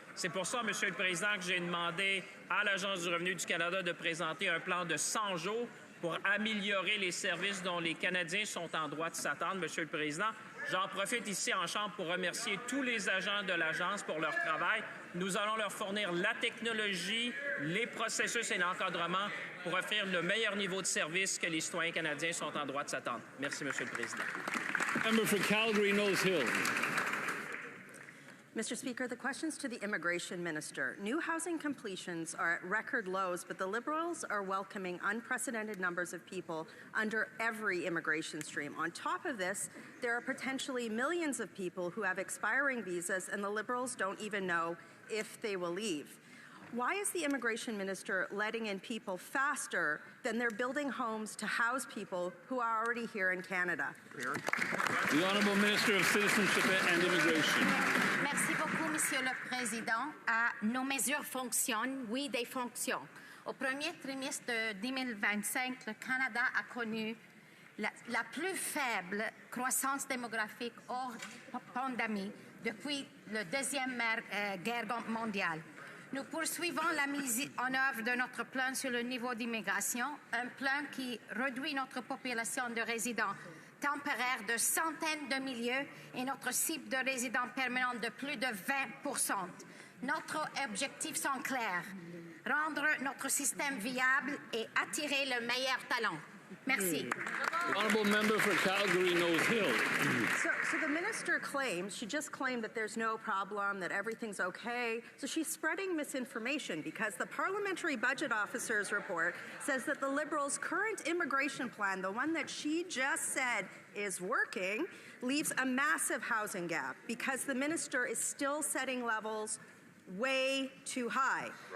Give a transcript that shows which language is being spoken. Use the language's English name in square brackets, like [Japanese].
[French] C'est pour ça, Monsieur le Président, que j'ai demandé à l'Agence du revenu du Canada de présenter un plan de 100 jours pour améliorer les services dont les Canadiens sont en droit de s'attendre, Monsieur le Président. J'en profite ici en Chambre pour remercier tous les agents de l'Agence pour leur travail. Nous allons leur fournir la technologie, les processus et l'encadrement pour offrir le meilleur niveau de service que les citoyens canadiens sont en droit de s'attendre. Merci, Monsieur le Président. [English] Member for Calgary-Nose Hill. Mr. Speaker, the question's to the Immigration Minister. New housing completions are at record lows, but the Liberals are welcoming unprecedented numbers of people under every immigration stream. On top of this, there are potentially millions of people who have expiring visas, and the Liberals don't even know if they will leave. Why is the Immigration Minister letting in people faster than they're building homes to house people who are already here in Canada? The Honourable Minister of Citizenship and Immigration. [French] Merci beaucoup, Monsieur le Président. Nos mesures fonctionnent, oui, des fonctions. Au premier trimestre de 2025, le Canada a connu la plus faible croissance démographique hors pandémie depuis la Deuxième Guerre mondiale. Nous poursuivons la mise en œuvre de notre plan sur le niveau d'immigration, un plan qui réduit notre population de résidents temporaires de centaines de milliers et notre cible de résidents permanents de plus de 20%. Notre objectif sont clairs, rendre notre système viable et attirer le meilleur talent. Merci. [English] Honourable Member for Calgary-Nose Hill. So the minister claims, she just claimed that there's no problem, that everything's okay. So she's spreading misinformation because the Parliamentary Budget Officer's report says that the Liberals' current immigration plan, the one that she just said is working, leaves a massive housing gap because the minister is still setting levels way too high.